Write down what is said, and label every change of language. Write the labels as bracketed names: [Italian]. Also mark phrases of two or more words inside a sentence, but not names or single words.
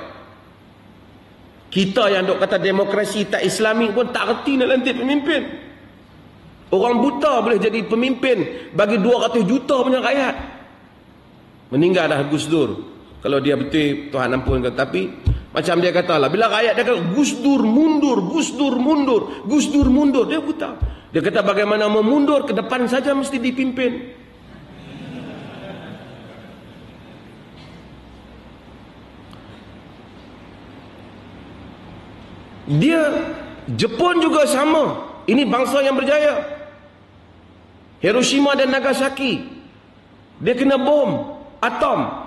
[Malay] Kita yang duk kata demokrasi tak Islami pun tak reti nak lantik pemimpin. Orang buta boleh jadi pemimpin bagi 200 juta punya rakyat. Meninggal dah Gus Dur. Kalau dia betul, Tuhan ampunkan. Tapi macam dia kata lah, bila rakyat dia kata Gus Dur mundur, Gus Dur mundur, Gus Dur mundur, dia buta. Dia kata bagaimana memundur, ke depan saja mesti dipimpin. Dia, Jepun juga sama. Ini bangsa yang berjaya. Hiroshima dan Nagasaki, dia kena bom atom.